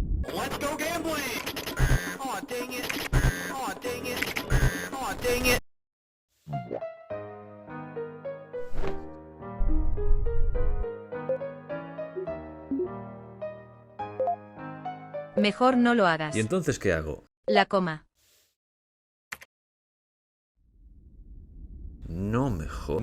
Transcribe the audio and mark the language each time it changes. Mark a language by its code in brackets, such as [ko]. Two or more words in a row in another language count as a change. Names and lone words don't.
[en] Let's go gambling! Aw, dang it. Aw, dang it. Aw, dang it. [es] Mejor no lo hagas. ¿Y entonces qué hago? La coma. No mejor.